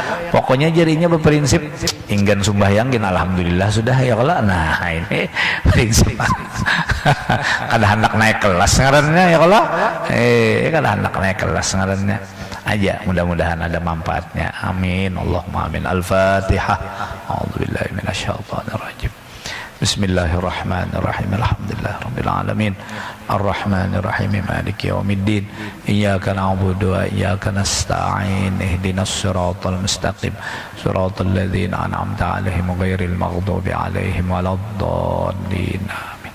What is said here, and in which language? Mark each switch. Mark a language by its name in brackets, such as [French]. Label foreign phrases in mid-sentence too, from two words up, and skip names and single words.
[Banjar] Pokoknya jadinya berprinsip inggan sembahyang gin alhamdulillah sudah ya kalau. Nah, ini prinsip kada hendak naik kelas ngarannya ya kalau kada hendak naik kelas ngarannya aja. Mudah-mudahan ada manfaatnya. [Arabic] آمين اللهم آمين. الفاتحة. أعوذ بالله من الشيطان الرجيم. بسم الله الرحمن الرحيم. الحمد لله رب العالمين. الرحمن الرحيم. مالك يوم الدين. إياك نعبد وإياك نستعين. اهدنا الصراط المستقيم. صراط الذين أنعمت عليهم غير المغضوب عليهم ولا الضالين.